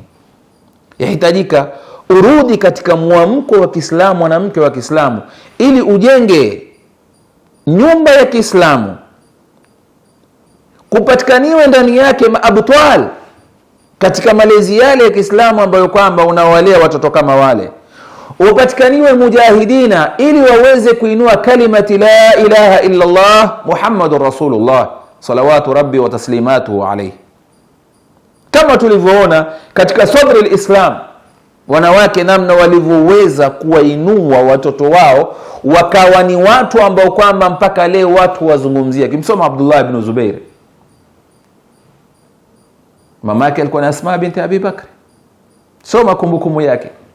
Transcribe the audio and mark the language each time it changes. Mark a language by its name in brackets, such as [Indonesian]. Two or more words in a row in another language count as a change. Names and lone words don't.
[Swahili] Yahitajika urudi katika muamko wa Kiislamu, mwanamke wa Kiislamu, ili ujenge nyumba ya Kiislamu, kupatikaniwe ndani yake maabtal katika malezi yale ya Kiislamu ambayo kwamba unawalea watoto kama wale, upatikaniwe mujahidina ili waweze kuinua kalimati [Arabic] لا إله إلا الله محمد رسول الله صلوات ربي وتسليماته عليه. [Swahili] Kama tulivyoona katika [Arabic] صدر الإسلام, [Swahili] wanawake namna walivyoweza kuwainua watoto wao wakawa ni watu ambao kwamba mpaka leo watu wazungumzia. Kimsoma Abdullah ibn Zubair, mama yake alikuwa na Asma binti Abi Bakr, soma kumbukumbu yake.